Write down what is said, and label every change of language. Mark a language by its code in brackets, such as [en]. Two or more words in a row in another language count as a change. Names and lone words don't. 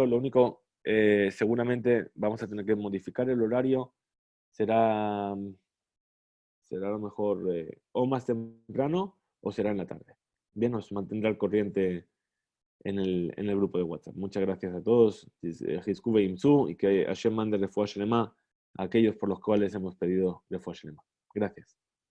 [es] Lo único, seguramente vamos a tener que modificar el horario. Será a lo mejor o más temprano o será en la tarde. Bien, nos mantendrá al corriente en el grupo de WhatsApp. Muchas gracias a todos. Hizkube Imsu y que Hashem mande [he] רפואה שלמה [es] a aquellos por los cuales hemos pedido [he] רפואה שלמה. [es] Gracias.